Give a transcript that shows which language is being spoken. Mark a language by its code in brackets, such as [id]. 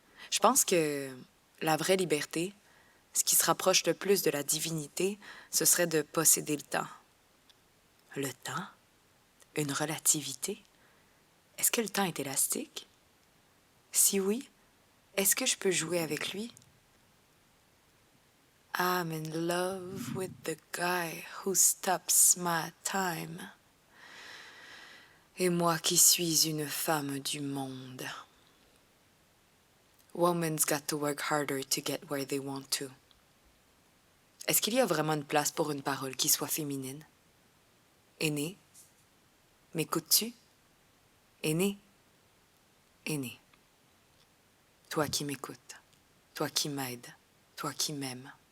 [fr] Je pense que la vraie liberté, ce qui se rapproche le plus de la divinité, ce serait de posséder le temps. Le temps? Une relativité? Est-ce que le temps est élastique? Si oui, est-ce que je peux jouer avec lui? [en] I'm in love with the guy who stops my time. [fr] Et moi qui suis une femme du monde. [en] Women's got to work harder to get where they want to. [fr] Est-ce qu'il y a vraiment une place pour une parole qui soit féminine? Aîné? M'écoutes-tu? Aîné? Aîné. Toi qui m'écoutes, toi qui m'aides, toi qui m'aimes.